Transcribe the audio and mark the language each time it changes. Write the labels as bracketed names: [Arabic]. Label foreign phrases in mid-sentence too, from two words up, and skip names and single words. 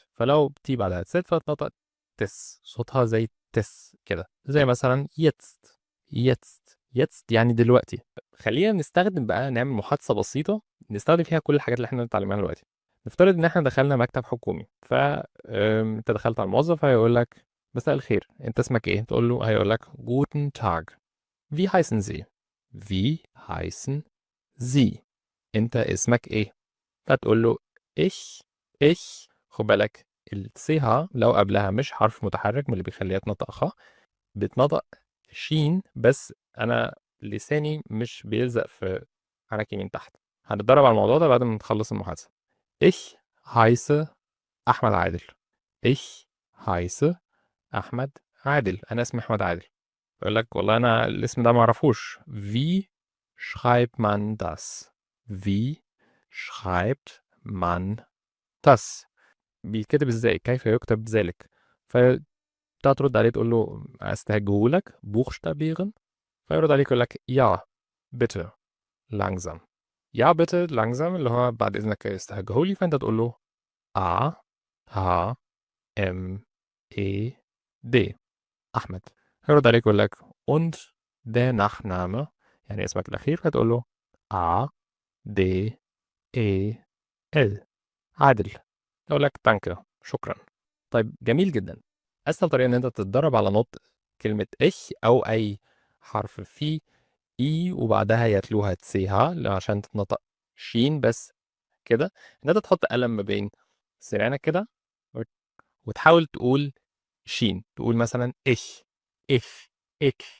[Arabic] فلو تي بعدها ست فتنطق تس، صوتها زي تس كده، زي مثلا يتست يتست يتست يعني دلوقتي. خلينا نستخدم بقى، نعمل محادثة بسيطة نستخدم فيها كل الحاجات اللي احنا بنتعلمها دلوقتي. نفترض ان احنا دخلنا مكتب حكومي، انت دخلت على الموظف هيقول لك مساء الخير، انت اسمك ايه؟ تقول له، هيقول لك [German] guten Tag. Wie heißen Sie? Wie heißen Sie? [Arabic] انت اسمك ايه؟ فتقول له [German] ich ich. [Arabic] خد بالك السي لو قبلها مش حرف متحرك من اللي بيخليها تنطق خ، بتنطق شين، بس انا لساني مش بيلزق في حنكي من تحت. هنتدرب على الموضوع ده بعد ما نخلص المحادثة. [German] Ich heiße أحمد عادل. Ich heiße أحمد عادل، [Arabic] أنا اسمي أحمد عادل. يقول لك والله أنا الاسم ده معرفوش. [German] Wie schreibt man das? Wie schreibt man das؟ [Arabic] بيتكتب ازاي؟ كيف يكتب ذلك؟ فترد عليه تقول له استهجهولك buchstabieren، فيرد عليك يقول لك [German] ja bitte langsam. ja bitte langsam [Arabic] اللي هو بعد اذنك استهجهولي، فانت تقول له a h m e d احمد. هيرد عليك يقول لك [German] und der Nachname [Arabic] يعني اسمك الاخير، فتقول له a d e l عادل. يقول لك danke شكرا. طيب جميل جدا. اسهل طريقه ان انت تتدرب على نطق كلمه اش او اي حرف فيه اي وبعدها يتلوها تسيها عشان تتنطق شين بس كده، ان انت تحط قلم ما بين سنانك كده وتحاول تقول شين، تقول مثلا اش اف اك.